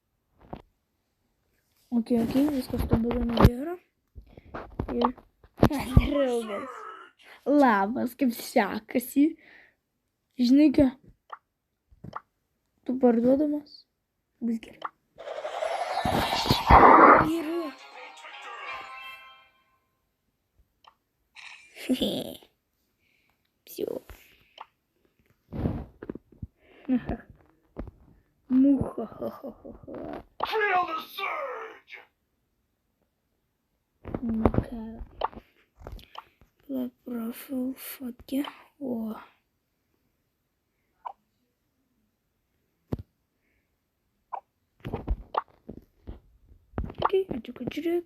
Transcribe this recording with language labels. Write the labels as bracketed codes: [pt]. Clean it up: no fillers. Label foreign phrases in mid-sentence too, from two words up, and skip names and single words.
[lt] Okei, viskas to bėda nebėra. Ir... Draugas. Labas, kaip sekasi. Žinai ką? Tu parduodamas? Bus gerai. Gerai. [ru] Все. Муха-ха-ха-ха-ха. [en] Feel the surge! [ru] Ну-ка. Профил фотки. О. [uk] Окей, а тільки через.